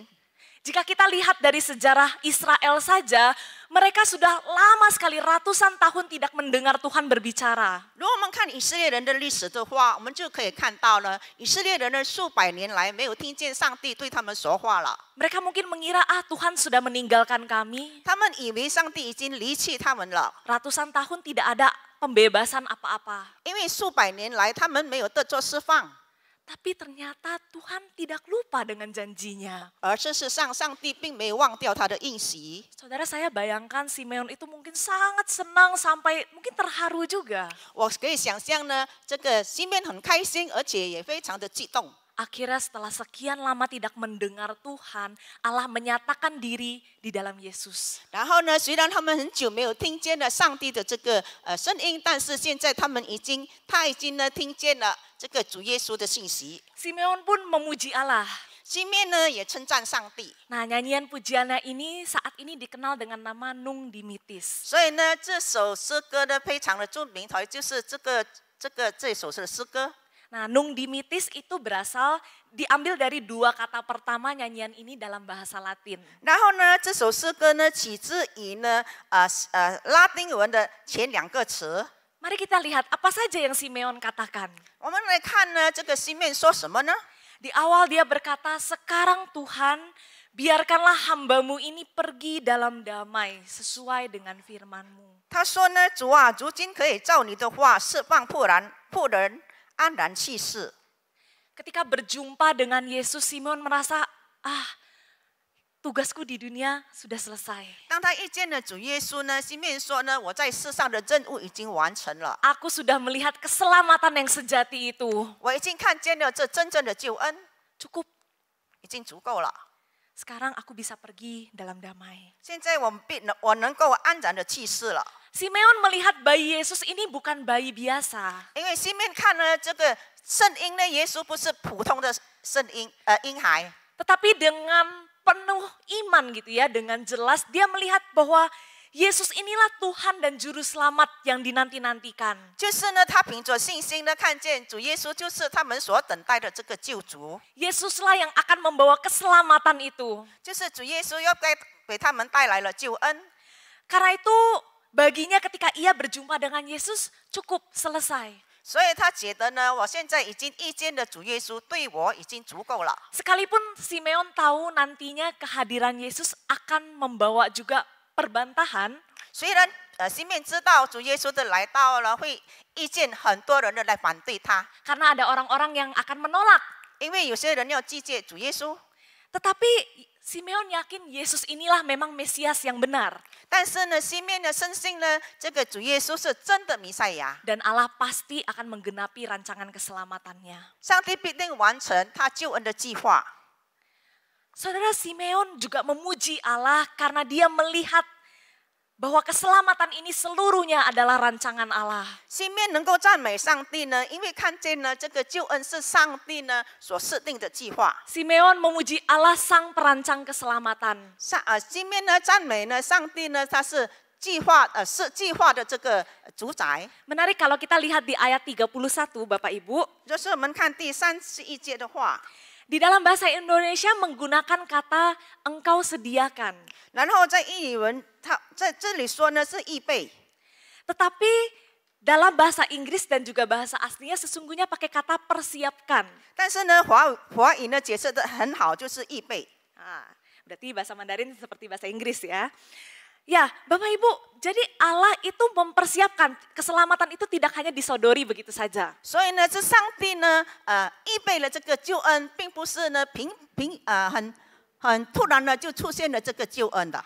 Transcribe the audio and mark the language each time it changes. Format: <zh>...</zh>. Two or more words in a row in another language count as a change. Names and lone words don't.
<id>Jika kita lihat dari sejarah Israel saja, mereka sudah lama sekali ratusan tahun tidak mendengar Tuhan berbicara.</id> <zh>如果我们看以色列人的历史的话，我们就可以看到了，以色列人呢数百年来没有听见上帝对他们说话了。</zh> <id>Mereka mungkin mengira, Tuhan sudah meninggalkan kami.</id> <zh>他们以为上帝已经离弃他们了，</zh> <id>Ratusan tahun tidak ada pembebasan apa-apa.</id> <zh>因为数百年来他们没有得着释放。</zh> <id>Tapi ternyata Tuhan tidak lupa dengan janjinya.</id> <zh>而事实上，上帝并没忘掉他的应许。</zh> <id>Saudara, saya bayangkan Simeon itu mungkin sangat senang sampai mungkin terharu juga.</id> <zh>我可以想象呢，这个西面很开心，而且也非常的激动。</zh> <id>Akhirnya setelah sekian lama tidak mendengar Tuhan, Allah menyatakan diri di dalam Yesus.</id> <zh>然后呢，虽然他们很久没有听见了上帝的这个声音，但是现在他已经呢听见了这个主耶稣的信息。</zh> <id>Simeon pun memuji Allah.</id> <zh>西面呢也称赞上帝。</zh> <id>Nah, nyanyian pujiannya ini saat ini dikenal dengan nama Nung Dimittis.</id> <zh>所以呢，这首诗歌呢非常的著名，就是这首诗歌。</zh> <id>Nah, Nung Dimittis itu berasal diambil dari dua kata pertama nyanyian ini dalam bahasa Latin.</id> <zh>然后呢，这首诗歌呢起自于呢拉丁文的前2个词。</zh> <id>Mari kita lihat apa saja yang Simeon katakan.</id> <zh>我们来看呢，这个西面说什么呢？</zh> <id>Di awal dia berkata, sekarang Tuhan biarkanlah hambamu ini pergi dalam damai sesuai dengan firman-Mu.</id> <zh>他说呢，主啊，如今可以照你的话释放仆人安然去世。</zh> <id>Ketika berjumpa dengan Yesus, Simeon merasa, tugasku di dunia sudah selesai.</id> <zh>当他遇见了主耶稣呢，西面说呢，我在世上的任务已经完成了，</zh> <id>Aku sudah melihat keselamatan yang sejati itu.</id> <zh>我已经看见了这真正的救恩，</zh> <id>Cukup,</id> <zh>已经足够了。</zh> <id>sekarang aku bisa pergi dalam damai.</id> <zh>现在我能够安然的去世了，</zh> <id>Simeon melihat bayi Yesus ini bukan bayi biasa.</id> <zh>因为西面看呢，这个圣婴呢，耶稣不是普通的婴孩，</zh> <id>Tetapi dengan penuh iman gitu ya, dengan jelas dia melihat bahwa Yesus inilah Tuhan dan Juru Selamat yang dinanti-nantikan.</id> <zh>就是呢，他凭着信心呢，看见主耶稣就是他们所等待的这个救主，</zh> <id>Yesuslah yang akan membawa keselamatan itu.</id> <zh>就是主耶稣要给他们带来了救恩。</zh> <id>Karena itu baginya ketika ia berjumpa dengan Yesus cukup selesai.</id> <zh>所以他觉得呢，我现在已经遇见了主耶稣，对我已经足够了。</zh> <id>Sekalipun Simeon tahu nantinya kehadiran Yesus akan membawa juga perbantahan,</id> <zh>虽然西面知道主耶稣的来到了，会遇见很多人的来反对他，</zh> <id>karena ada orang-orang yang akan menolak.</id> <zh>因为有些人要拒绝主耶稣。</zh> <id>Tetapi Simeon yakin Yesus inilah memang Mesias yang benar.</id> <zh>但是呢，西面呢深信呢，这个主耶稣是真的弥赛亚，</zh> <id>Dan Allah pasti akan menggenapi rancangan keselamatannya.</id> <zh>上帝必定完成他救恩的计划。</zh> <id>Saudara, Simeon juga memuji Allah karena dia melihat bahwa keselamatan ini seluruhnya adalah rancangan Allah.</id> <zh>西面能够赞美上帝呢，因为看见呢，这个救恩是上帝呢所设定的计划。</zh> <id>Simeon memuji Allah sang perancang keselamatan.</id> <zh>西面呢赞美呢上帝呢，他是计划的这个主宰。</zh> <id>Menarik kalau kita lihat di ayat 31 Bapak Ibu.</id> <zh>就是我们看第31节的话，</zh> <id>Di dalam bahasa Indonesia menggunakan kata engkau sediakan.</id> <zh>然后在译文，他在这里说呢是预备，</zh> <id>Tetapi dalam bahasa Inggris dan juga bahasa aslinya sesungguhnya pakai kata persiapkan.</id> <zh>但是呢华语呢解释的很好，就是预备。</zh> <id>Berarti bahasa Mandarin seperti bahasa Inggris ya. Ya, Bapak Ibu, jadi Allah itu mempersiapkan keselamatan itu tidak hanya disodori begitu saja.</id> <zh>所以呢，这上帝呢预备了这个救恩，并不是呢很突然的就出现了这个救恩的。</zh>